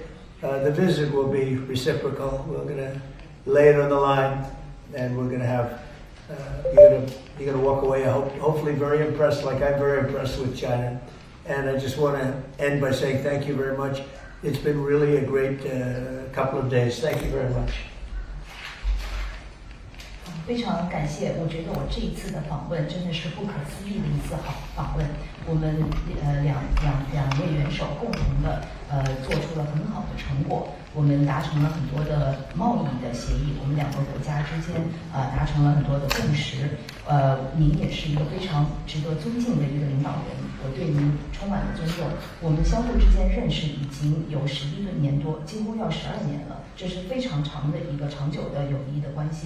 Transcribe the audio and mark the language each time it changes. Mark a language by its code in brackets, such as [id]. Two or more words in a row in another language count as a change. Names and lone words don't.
[en] The visit will be reciprocal. We're going to lay it on the line. And we're going to have, you're going to walk away, hopefully very impressed, like I'm very impressed with China. And I just want to end by saying thank you very much. It's been really a great couple of days. Thank you very much. [zh] 非常感谢，我觉得我这一次的访问真的是不可思議的一次好訪問。我們兩位元首共同的做出了很好的成果，我們達成了很多的貿易的協議，我們兩個國家之間達成了很多的共識。您也是一個非常值得尊敬的一個領導人，我對您充滿了尊重。我們相互之間認識已經有11年多，幾乎要12年了，這是非常長的一個長久的友誼的關係。